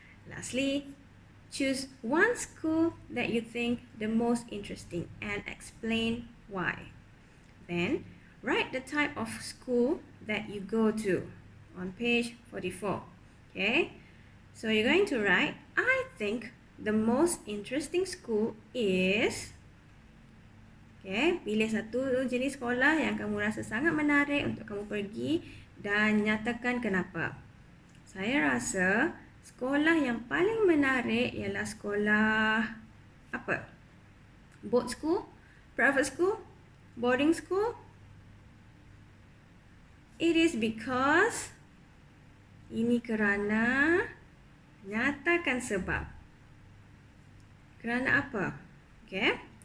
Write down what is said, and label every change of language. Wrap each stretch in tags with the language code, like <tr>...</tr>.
<en>Lastly, choose one school that you think the most interesting and explain why. Then, write the type of school that you go to on page 44. Okay, so you're going to write, I think the most interesting school is...</en> <ms>Okay, pilih satu jenis sekolah yang kamu rasa sangat menarik untuk kamu pergi dan nyatakan kenapa. Saya rasa sekolah yang paling menarik ialah sekolah apa?</ms> <en>Boat school, private school, boarding school. It is because,</en> <ms>ini kerana, nyatakan sebab. Kerana apa? Okay.</ms>